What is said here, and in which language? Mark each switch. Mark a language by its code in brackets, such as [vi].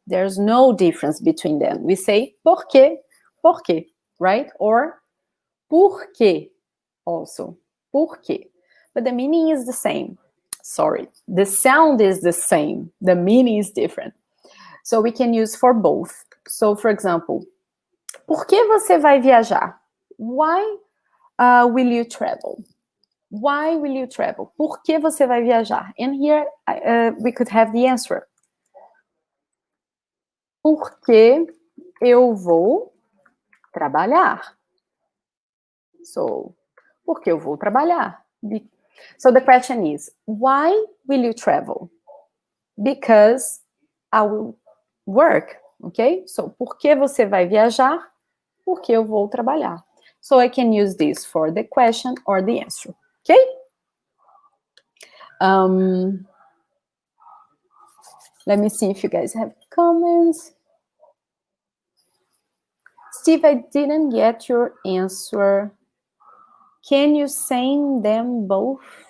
[en] There's no difference between them. We say porque, right? Or porque also, porque. But the meaning is the same. Sorry, the sound is the same. The meaning is different. So we can use for both. So, for example, [pt] por que você vai viajar? [en] Why will you travel? Why will you travel? [pt] Por que você vai viajar? [en] And here we could have the answer. [pt] Porque eu vou trabalhar. So, porque eu vou trabalhar. [en] So the question is, why will you travel? Because I will work, okay? [pt] So, por que você vai viajar? Porque eu vou trabalhar. [en] So I can use this for the question or the answer, okay? Let me see if you guys have comments. Steve, I didn't get your answer. Can you send them both?